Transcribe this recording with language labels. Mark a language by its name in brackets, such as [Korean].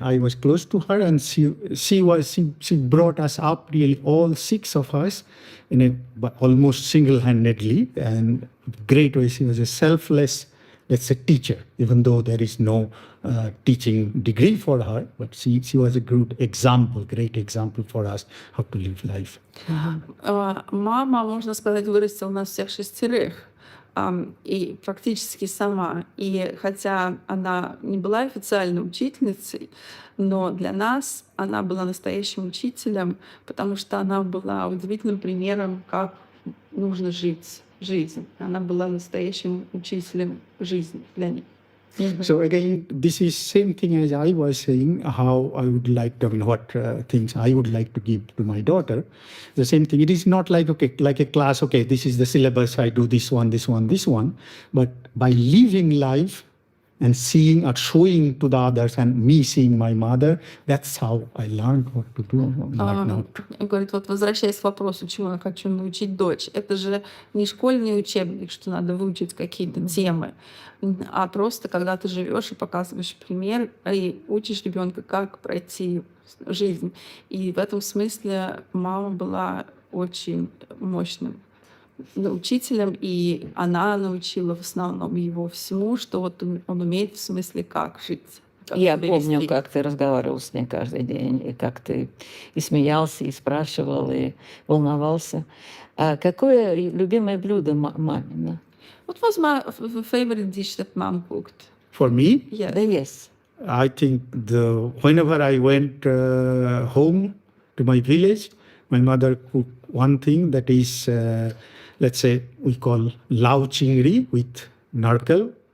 [English] I was close to her, and she brought us up, really all 6 of us, almost single-handedly, and great way. She was a selfless, let's say, teacher, even though there is no teaching degree for her, but she was a great example for us how to live life. [Russian] Мама, можно сказать, вырастила нас всех 6, и практически сама. И хотя она не была официальной учительницей, но для нас она была настоящим учителем, потому что она была удивительным примером, как нужно жить жизнь. Она была настоящим учителем жизни для них. [English] So again, this is same thing as I was saying, how I would like to, what things I would like to give to my daughter. The same thing. It is not like, okay, like a class, okay, this is the syllabus, I do this one, this one, this one. But by living life and seeing or showing to the others and me seeing my mother, that's how I learned what to do. [Russian] Говорит, вот возвращаясь к вопросу, чему я хочу научить дочь, это же не школьный учебник, что надо выучить какие-то темы, а просто когда ты живешь и показываешь пример и учишь ребенка, как пройти жизнь. И в этом смысле мама была очень мощным учителем, и она научила в основном его всему, что вот он умеет в смысле как жить. Я помню, как ты разговаривал с ней каждый день, и как ты и смеялся, и спрашивал, и волновался. А какое любимое блюдо мамино? [English] What was my favorite dish that mom cooked? For me, Yes. I think whenever I went home to my village, my mother cooked one thing that is, let's say, we call lao chingri with narkal.